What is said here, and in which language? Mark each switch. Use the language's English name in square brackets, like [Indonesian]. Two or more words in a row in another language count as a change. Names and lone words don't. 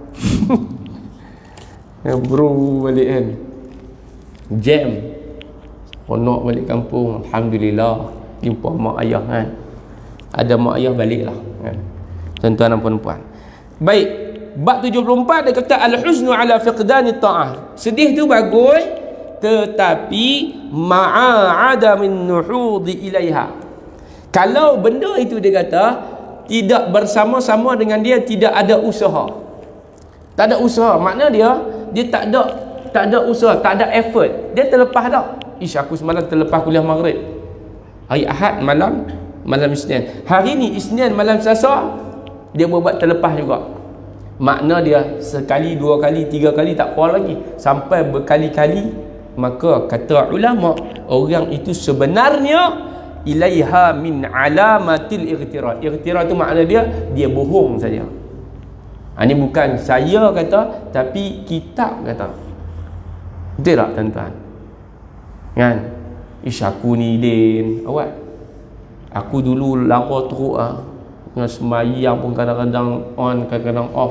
[Malay] Bro balik kan. Jam. Nak balik kampung, alhamdulillah jumpa mak ayah kan. Ada mak ayah baliklah kan. Tuan-tuan dan puan-puan. Baik, bab 74 dia kata [Arabic] الحزن على فقدان الطاعة. [Malay] Sedih tu bagus, tetapi [Arabic] مع عدم النهوض إليها. [Malay] Kalau benda itu dia kata tidak bersama-sama dengan dia, tidak ada usaha. Tak ada usaha, makna dia tak ada usaha, tak ada effort. Dia terlepas dah. Aku semalam terlepas kuliah maghrib. Hari Ahad malam Isnin. Hari ni Isnin malam Selasa dia buat terlepas juga. Makna dia sekali, 2 kali, 3 kali tak apa lagi, sampai berkali-kali. Maka kata ulama, orang itu sebenarnya [Arabic] إليها من علامات الاغترار. [Malay] Ightirar tu makna dia bohong saja. Ini bukan saya kata, tapi kitab kata. Betul tak tuan-tuan? Kan? Aku ni Din awak. Aku dulu lara teruk dengan semayang pun kadang-kadang on, kadang-kadang off.